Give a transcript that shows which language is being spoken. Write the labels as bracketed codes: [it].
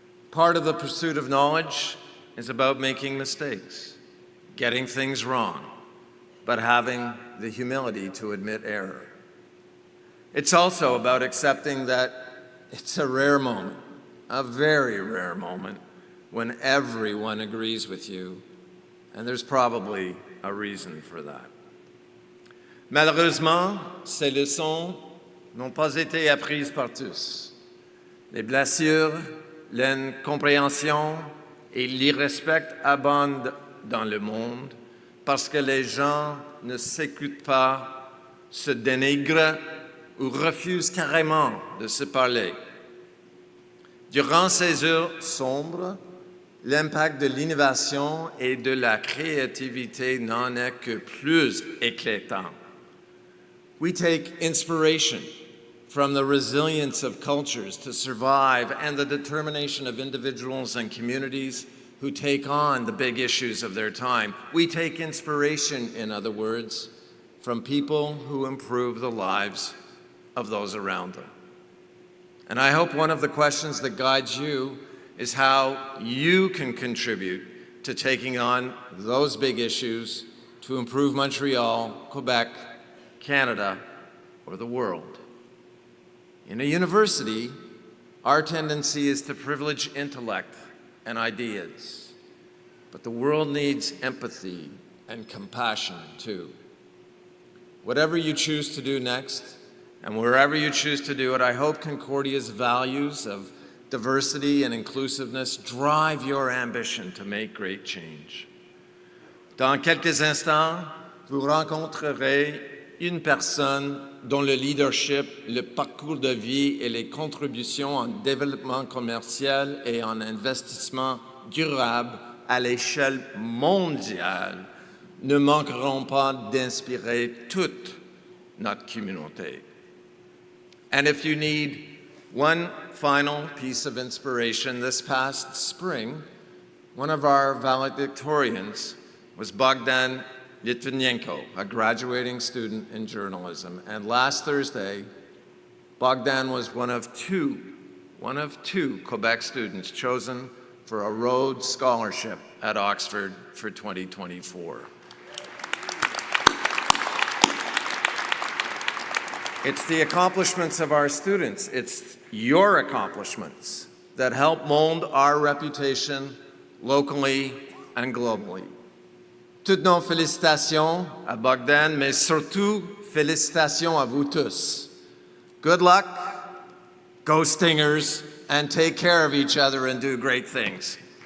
[en] Part of the pursuit of knowledge is about making mistakes, getting things wrong, but having the humility to admit error. It's also about accepting that it's a rare moment, a very rare moment, when everyone agrees with you, and there's probably a reason for that. [fr] Malheureusement, ces leçons n'ont pas été apprises par tous. Les blessures, l'incompréhension et l'irrespect abondent dans le monde parce que les gens ne s'écoutent pas, se dénigrent ou refusent carrément de se parler. Durant ces heures sombres, l'impact de l'innovation et de la créativité n'en est que plus éclatant. [en] We take inspiration from the resilience of cultures to survive and the determination of individuals and communities who take on the big issues of their time. We take inspiration, in other words, from people who improve the lives of those around them. And I hope one of the questions that guides you is how you can contribute to taking on those big issues to improve Montreal, Quebec, Canada, or the world. In a university, our tendency is to privilege intellect and ideas, but the world needs empathy and compassion too. Whatever you choose to do next, and wherever you choose to do it, I hope Concordia's values of diversity and inclusiveness drive your ambition to make great change. [fr] Dans quelques instants, vous rencontrerez une personne dont le leadership, le parcours de vie et les contributions en développement commercial et en investissement durable à l'échelle mondiale ne manqueront pas d'inspirer toute notre communauté. [en] And if you need one final piece of inspiration, this past spring, one of our valedictorians was Bogdan Litvinenko, a graduating student in journalism. And last Thursday, Bogdan was one of two Quebec students chosen for a Rhodes Scholarship at Oxford for 2024. It's the accomplishments of our students, it's your accomplishments that help mold our reputation locally and globally. [fr] Toutes nos félicitations à Bogdan, mais surtout félicitations à vous tous. [en] Good luck, go Stingers, and take care of each other and do great things.